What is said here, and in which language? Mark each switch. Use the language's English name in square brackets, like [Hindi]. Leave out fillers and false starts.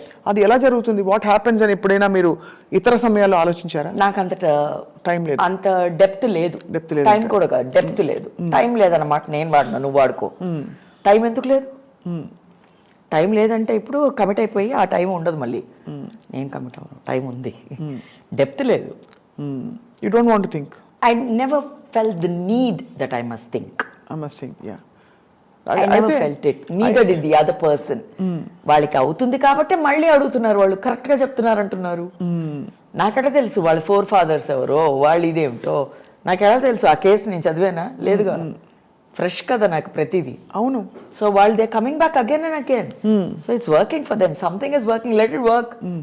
[Telugu] అది ఎలా జరుగుతుంది, [English] what happens [Telugu] అని ఎప్పుడైనా మీరు ఇతర సమయాల్లో ఆలోచించారా? నాకు అంత టైం లేదు, అంత డెప్త్ లేదు, టైం కూడా కాదు, డెప్త్ లేదు. టైం లేదన్నమాట. నేను వాడినా, నువ్వు వాడుకో. టైం ఎందుకు లేదు? టైం లేదంటే ఇప్పుడు కమిట్ అయిపోయి ఆ టైం ఉండదు మళ్ళీ. నేను కమిట్ అవ్వను, టైం ఉంది. డెప్త్ లేదు. [English] You don't want to think. I never felt the need that I must think. Yeah. I never felt it. Neither did the other person. [Telugu] వాళ్ళకి అవుతుంది కాబట్టి మళ్ళీ అడుగుతున్నారు, వాళ్ళు కరెక్ట్ గా చెప్తున్నారు అంటున్నారు. నాకెలా తెలుసు వాళ్ళ 4 fathers ఎవరో, వాళ్ళు ఇదేమిటో నాకెలా తెలుసు? ఆ కేసు నేను చదివానా? లేదుగా, ఫ్రెష్ కదా నాకు ప్రతిదీ. అవును. సో [English] వాళ్ళు they coming back again and again. So it's working for them. Something is working, let it work.